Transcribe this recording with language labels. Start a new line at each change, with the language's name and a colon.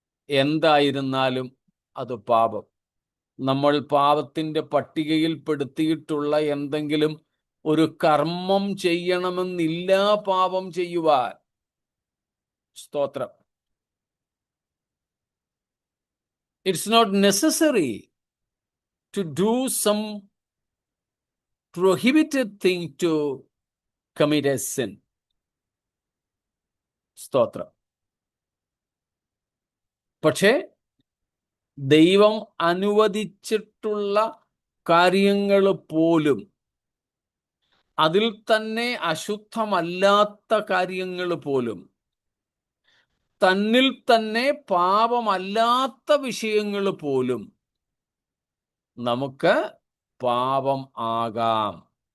Malayalam: എന്തായിരുന്നാലും അത് പാപം. നമ്മൾ പാപത്തിന്റെ പട്ടികയിൽപ്പെടുത്തിയിട്ടുള്ള എന്തെങ്കിലും ഒരു കർമ്മം ചെയ്യണമെന്നില്ല പാപം ചെയ്യുവാൻ. സ്തോത്രം.
English: It's not necessary to do some prohibited thing to commit a sin.
Malayalam: സ്തോത്രം. പക്ഷേ ദൈവം അനുവദിച്ചിട്ടുള്ള കാര്യങ്ങൾ പോലും, അതിൽ തന്നെ അശുദ്ധമല്ലാത്ത കാര്യങ്ങൾ പോലും, തന്നിൽ തന്നെ പാപമല്ലാത്ത വിഷയങ്ങൾ പോലും നമുക്ക് പാപം ആകാം.